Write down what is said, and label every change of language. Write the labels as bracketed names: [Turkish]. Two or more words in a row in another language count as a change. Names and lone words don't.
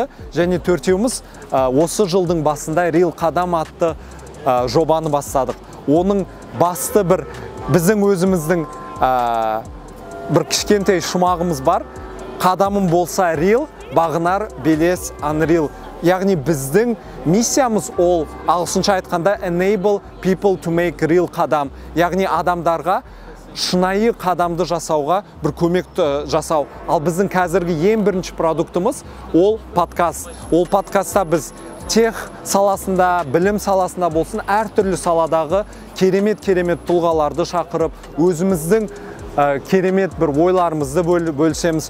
[Kazakh] Және төртеуміз осы жылдың басында Real Қадам атты жобаны бастадық. Оның басты біздің өзіміздің бір кішкентай шумағымыз бар. Қадамым болса real, бағынар белес unreal. Яғни біздің миссиямыз ол ағылшынша айтқанда [English] enable people to make real [Kazakh] қадам. Яғни адамдарға шынайы қадамды жасауға бір көмек жасау. Ал біздің қазіргі ең бірінші продуктымыз ол подкаст. Ол подкастта біз тех саласында, білім саласында болсын, әртүрлі саладағы керемет тұлғаларды шақырып, өзіміздің керемет бір ойларымызды бөлісеміз.